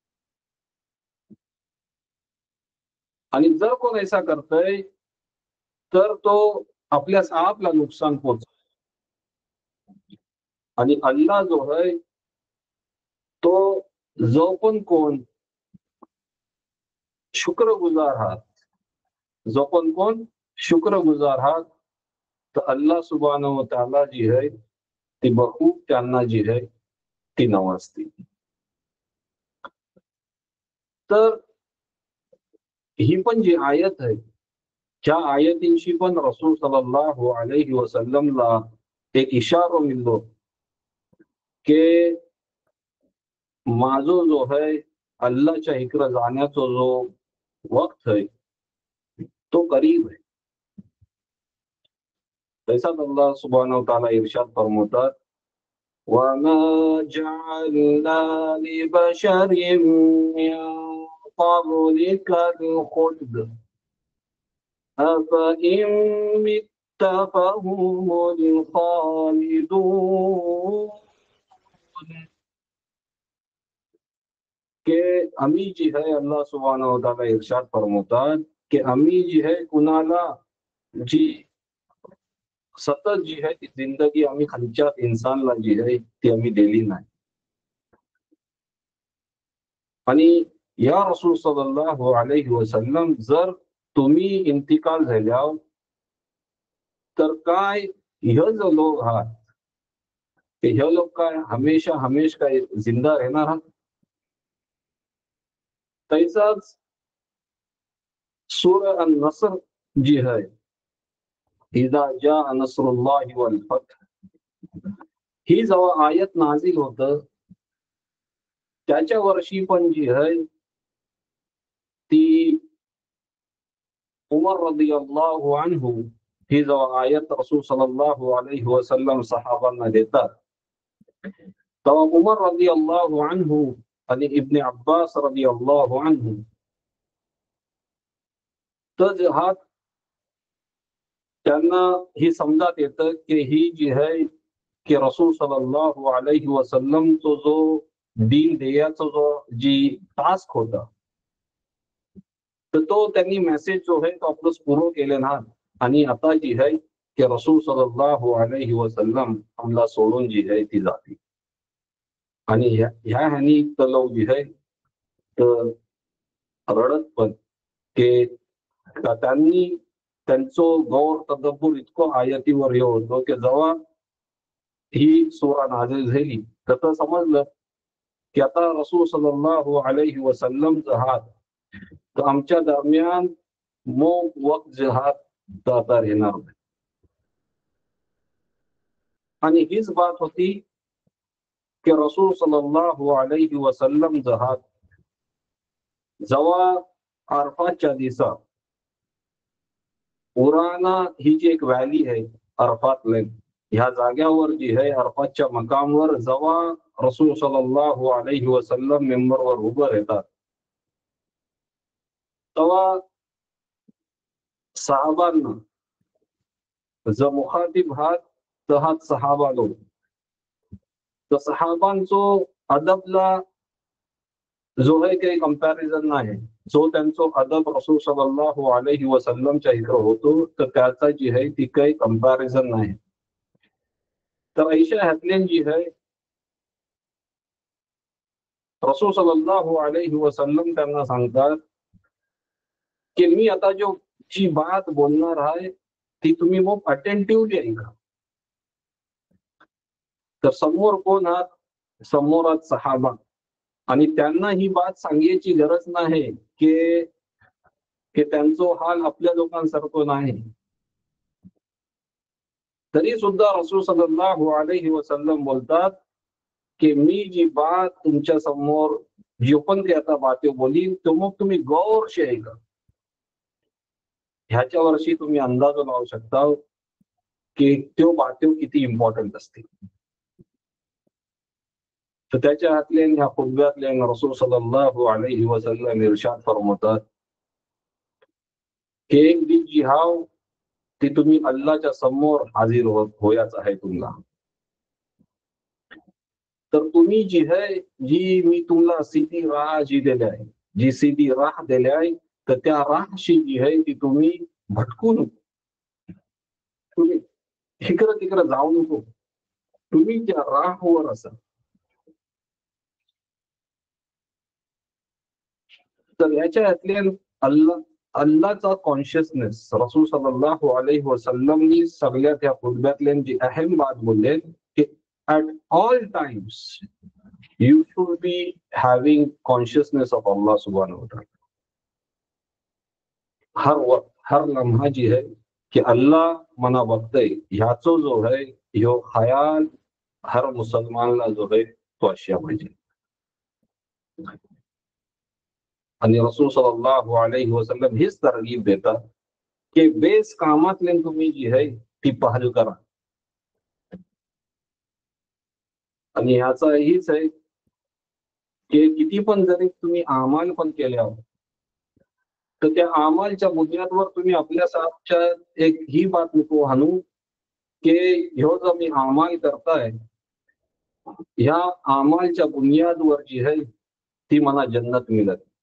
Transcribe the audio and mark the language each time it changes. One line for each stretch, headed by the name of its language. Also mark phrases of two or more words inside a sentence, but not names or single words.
Marathi: आणि जर कोण ऐसा करतोय तर तो आपल्यास आपला नुकसान पोहोच. आणि अल्लाह जो आहे तो जो पण कोण शुक्रगुजार आहात, जो पण कोण शुक्रगुजार आहात तर
Arabic: الله سبحانه وتعالى
Marathi: जी आहे ती बखूब त्यांना जी आहे ती नवाजते. तर ही पण जी आयत आहे त्या आयतींशी पण रसूल
Arabic: صلى الله عليه وسلم لا
Marathi: एक इशारो मिळतो की माझो जो आहे अल्लाहच्या इकडे जाण्याचा जो वक्त आहे तो करीब आहे.
Arabic: तैसाच الله سبحانه وتعالى
Marathi: इरशाद फरमातात,
Arabic: وما جعلنا لبشر من قبلك الخلد أفإن مت فهم الخالدون.
Marathi: के आम्ही जी है
Arabic: الله سبحانه وتعالى
Marathi: इरशाद फरमातात की आम्ही जी है कुणाला जी सतत जी है ती जिंदगी आम्ही खालच्या इन्सानला जी आहे ती आम्ही दिली नाही. आणि या रसूल
Arabic: صلى الله عليه وسلم
Marathi: जर तुम्ही इंतिकाल झाल्यावर तर काय हे जो लोक आहात ते हे लोक काय हमेशा हमेश काय जिंदा राहणार आहात? तैसाच सूरह अन-नस्र जी है,
Arabic: إذا جاء نصر الله والفتح,
Marathi: ही जेव्हा आयत नाझिल होतं त्याच्या वर्षी पण जी आहे ती उमर
Arabic: رضي الله عنه
Marathi: ही जेव्हा आयत रसूल
Arabic: صلى الله عليه وسلم
Marathi: सहाबांना देतात तेव्हा उमर
Arabic: رضي الله عنه
Marathi: आणि इब्न अब्बास
Arabic: رضي الله عنه
Marathi: तर जहात त्यांना ही समजात येतं की ही जी आहे की रसूल
Arabic: صلى الله عليه وسلم
Marathi: तो जो दीन द्यायचा जो जी टास्क होता तर तो त्यांनी मेसेज जो आहे तो आपलं पूर्ण केले ना. आणि आता जी आहे की रसूल
Arabic: صلى الله عليه وسلم
Marathi: आमला सोडून जी आहे ती जाती आणि ह्या ह्यानी तलव जी आहे तर रडत पण की त्यांनी त्यांचं गौर तदब्बुर इतकं आयतीवर हे होतं की जेव्हा ही सूरा नाझिल झाली तर समजलं की आता रसूल
Arabic: صلى الله عليه وسلم
Marathi: जहात तर आमच्या दरम्यान मोग वक्त जहात तर आता येणार नाही. आणि हीच बात होती की रसूल
Arabic: صلى الله عليه وسلم
Marathi: जहात जेव्हा अरफातच्या दिवसा उराना ही जी एक व्हॅली आहे अरफात लेन ह्या जाग्यावर जी आहे अरफातच्या मकामवर जेव्हा रसूल
Arabic: صلى الله عليه وسلم
Marathi: मेंबरवर उभं राहतात तेव्हा सहाबांना जो मुखातिब हात तहात सहाबा लोक तर सहाबांचो अदबला जो आहे काही कंपॅरिझन नाही जो त्यांचा अदब रसूल
Arabic: صلى الله عليه وسلم
Marathi: इकडे होतो तर त्याचा जी आहे ती काही कंपॅरिझन नाही. तर ऐशा ह्यातल्यान जी आहे रसूल
Arabic: صلى الله عليه وسلم
Marathi: त्यांना सांगतात की मी आता जी बात बोलणार आहे ती तुम्ही मग अटेंटिव्हली ऐका. तर समोर कोण आहात समोर आहात सहाबा आणि त्यांना ही बात सांगायची गरज नाही की त्यांचा हाल आपल्या लोकांसारखं नाही. तरी सुद्धा रसूल
Arabic: صلى الله عليه وسلم
Marathi: बोलतात की मी जी बात तुमच्या समोर जी पण ते आता बाते बोलीन तो मग तुम्ही गौरशी ऐका. ह्याच्या वर्षी तुम्ही अंदाज लावू शकता की तो बाते किती इम्पॉर्टंट असतील. तर त्याच्या हातले ह्या खुतब्यातले रसूल
Arabic: صلى الله عليه وسلم
Marathi: इरशाद फरमावतात की एक दिवस जी हाव ती तुम्ही अल्लाहच्या समोर हाजीर होयाच आहे तुम्हाला. तर तुम्ही जी आहे जी मी तुम्हाला सीधी राह जी दिली आहे जी सीधी राह दिली आहे तर त्या राहशी जी आहे ती तुम्ही भटकू नको. तुम्ही इकडं तिकडं जाऊ नको. तुम्ही त्या राहवर असा. तर याच्या यातले अल्लाहचा कॉन्शियसनेस रसूल
Arabic: صلى الله عليه وسلم
Marathi: सगळ्यात या खुतब्यातले जी अहम बात बोलले की
English: at all times you should be having consciousness of Allah subhanahu wa ta'ala.
Marathi: हर वक्त हर लम्हा जी है कि अल्लाह मना बघतय ह्याचो जो है ह्यो खयाल हर मुसलमानला जो है तो अशा पाहिजे. आणि रसूल
Arabic: صلى الله عليه وسلم
Marathi: हीच तरगीब देतात की बेस कामातले तुम्ही जी है ती पहल करा. आणि ह्याचा हीच आहे की किती पण जरी तुम्ही अमाल पण केले तर त्या अमालच्या बुनियादवर तुम्ही आपल्या साथच्या एक ही बात नको आणू की ह्यो जो मी अमाल करताय ह्या अमालच्या बुनियादवर जी आहे ती मला जन्नत मिळत.